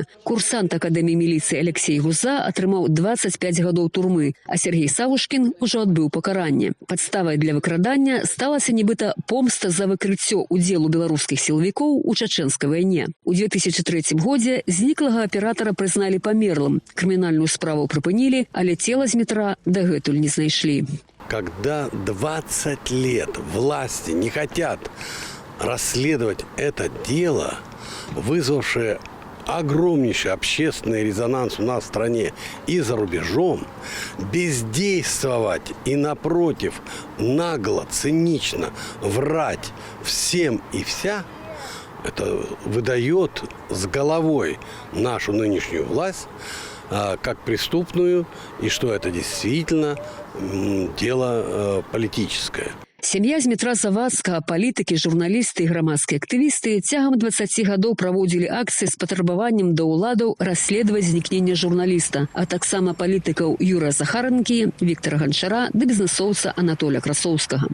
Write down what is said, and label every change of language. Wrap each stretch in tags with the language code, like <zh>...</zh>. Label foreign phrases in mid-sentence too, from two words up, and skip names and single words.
<be>Курсант Акадэміі міліцыі Алексей Гуза атрымаў 25 гадоў турмы, а Сергей Савушкін ужо адбыў пакаранне. Падставай для выкрадання сталася нібыта помста за выкрыццё удзелу беларускіх сілавікоў у чачэнскай вайне. У 2003 годзе зніклага аператара прызналі памерлым. Криминальную справу припынили, але тело Змитра дагэтуль не знайшлі.</be> <ru>Когда 20 лет власти не хотят расследовать это дело, вызвавшее огромнейший общественный резонанс у нас в стране и за рубежом, бездействовать и, напротив, нагло, цинично врать всем и вся, это выдает с головой нашу нынешнюю власть как преступную, и что это действительно дело политическое.</ru> <be>Сям'я Змітра Завадскага, палітыкі, журналісты і грамадскія актывісты цягам 20 гадоў праводзілі акцыі з патрабаваннем да ўладаў расследаваць знікненне журналіста, а таксама палітыкаў Юрыя Захаранкі, Віктара Ганчара ды бізнесоўца Анатоля Красоўскага.</be>